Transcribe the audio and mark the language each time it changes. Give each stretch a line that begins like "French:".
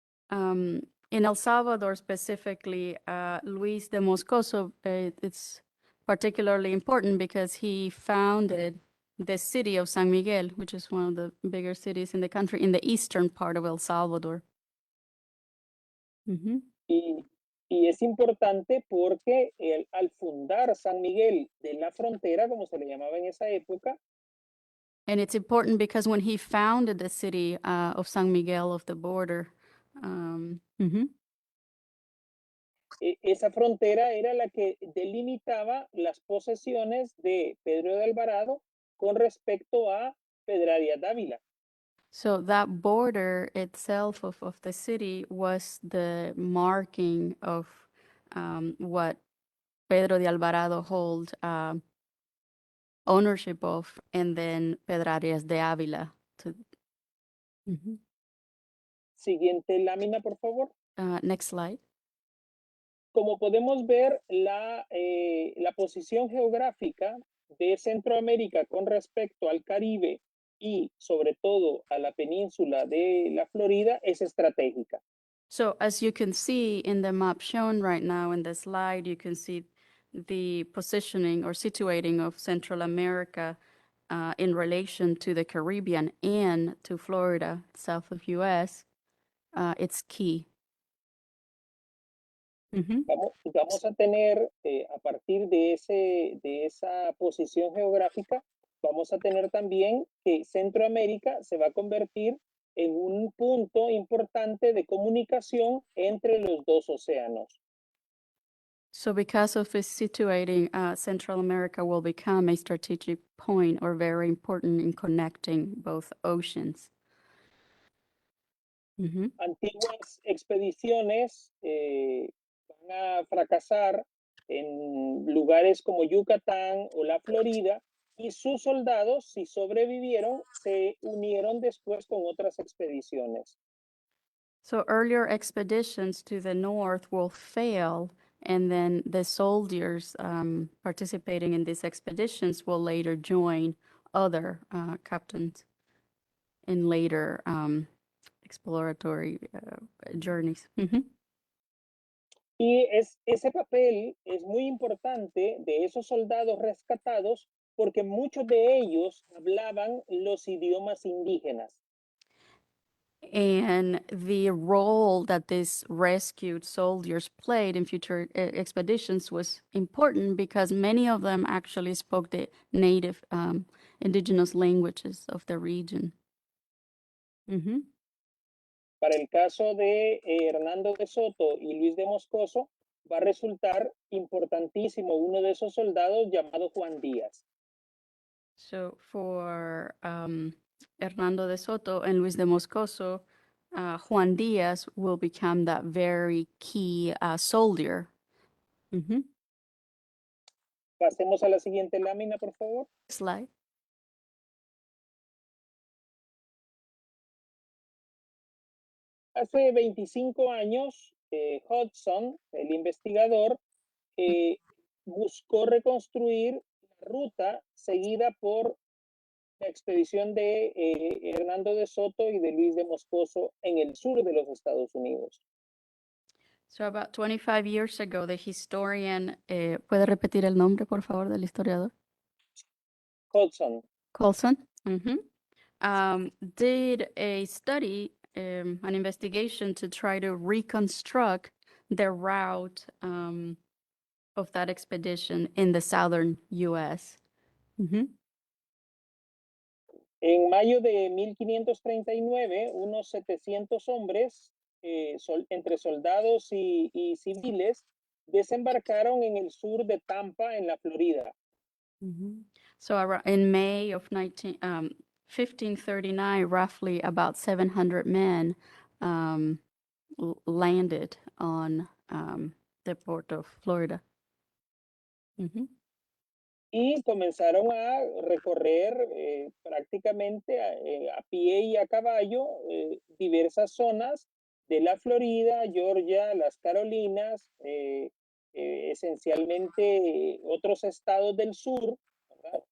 English: In El Salvador specifically, Luis de Moscoso, it's particularly important because he founded the city of San Miguel, which is one of the bigger cities in the country, in the eastern part of El Salvador. Mhm.
Spanish: Y es importante porque al fundar San Miguel de la Frontera, como se le llamaba en esa época,
English: And it's important because when he founded the city of San Miguel of the border, mhm.
Spanish: Esa frontera era la que delimitaba las posesiones de Pedro de Alvarado con respecto a Pedraria Dávila.
English: So that border itself of the city was the marking of what Pedro de Alvarado hold ownership of, and then Pedrarias de Ávila. Mhm.
Spanish: Siguiente lámina, por favor.
English: Next slide.
Spanish: Como podemos ver, la posición geográfica de Centroamérica con respecto al Caribe y sobre todo a la península de la Florida es estratégica.
English: So as you can see in the map shown right now in the slide, you can see the positioning or situating of Central America in relation to the Caribbean and to Florida, south of US. It's key. Mhm.
Spanish: Vamos a tener, a partir de esa posición geográfica, vamos a tener también que Centroamérica se va a convertir en un punto importante de comunicación entre los dos océanos.
English: So because of its situating, Central America will become a strategic point or very important in connecting both oceans. Mhm.
Spanish: Antiguas expediciones van a fracasar en lugares como Yucatán o la Florida y sus soldados, si sobrevivieron, se unieron después con otras expediciones.
English: So earlier expeditions to the north will fail, and then the soldiers participating in these expeditions will later join other captains in later exploratory journeys. Mhm.
Spanish: Y ese papel es muy importante de esos soldados rescatados porque muchos de ellos hablaban los idiomas indígenas.
English: And the role that these rescued soldiers played in future expeditions was important because many of them actually spoke the native indigenous languages of the region. Mhm.
Spanish: Para el caso de Hernando de Soto y Luis de Moscoso, va a resultar importantísimo uno de esos soldados llamado Juan Díaz.
English: So for Hernando de Soto and Luis de Moscoso, Juan Diaz will become that very key soldier. Mhm.
Spanish: Pasemos a la siguiente lámina, por favor.
English: Slide.
Spanish: Hace 25 años, Hudson, el investigador, buscó reconstruir la ruta seguida por la expedición de Hernando de Soto y de Luis de Moscoso en el sur de los Estados Unidos.
English: So about 25 years ago, the historian,
Spanish: ¿puede repetir el nombre, por favor, del historiador? Hudson. Colson.
English: Did a study, an investigation to try to reconstruct the route of of that expedition in the southern U.S.
Spanish: En mayo de 1539, unos 700 hombres, entre soldados y civiles, desembarcaron en el sur de Tampa, en la Florida.
English: So in May of 1539, roughly about 700 men landed on the port of Florida.
Spanish: Y comenzaron a recorrer prácticamente a pie y a caballo diversas zonas de la Florida, Georgia, las Carolinas, esencialmente otros estados del sur, ¿verdad?